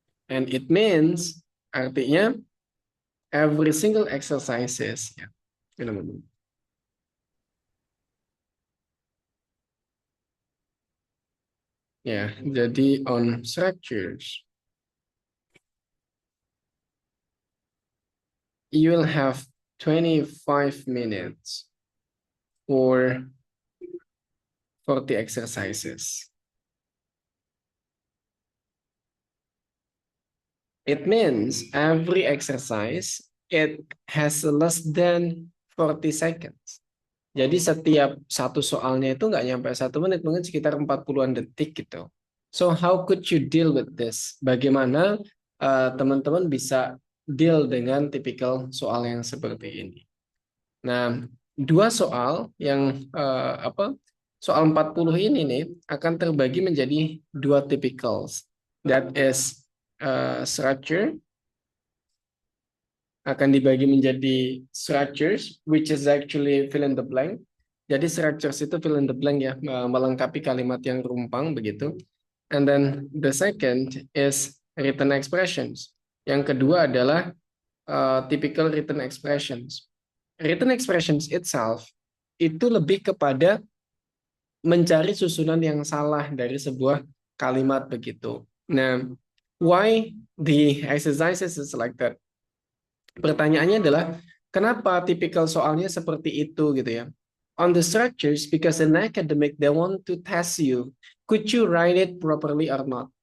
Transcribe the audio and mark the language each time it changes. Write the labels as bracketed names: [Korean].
[English] And it means, [Indonesian] artinya [English] every single exercises, ya, jadi on structures, you will have 25 minutes for 40 exercises. It means every exercise, it has less than 40 seconds. [Indonesian] Jadi setiap satu soalnya itu nggak nyampe 1 menit, mungkin sekitar 40-an detik gitu. [English] So how could you deal with this? [Indonesian] Bagaimana teman-teman bisa deal dengan tipikal soal yang seperti ini? Nah, 2 soal yang soal 40 ini nih akan terbagi menjadi 2 typicals. [English] That is structure [Indonesian] akan dibagi menjadi [English] structures, which is actually fill in the blank. [Indonesian] Jadi structures itu [English] fill in the blank [Indonesian] ya, melengkapi kalimat yang rumpang begitu. [English] And then the second is written expressions. [Indonesian] Yang kedua adalah typical written expressions. [English] Written expressions itself [Indonesian] itu lebih kepada mencari susunan yang salah dari sebuah kalimat begitu. [English] Nah, why the exercises is like that? [Indonesian] Pertanyaannya adalah, kenapa tipikal soalnya seperti itu gitu ya? [English] On the structures, because in academic they want to test you, could you write it properly or not?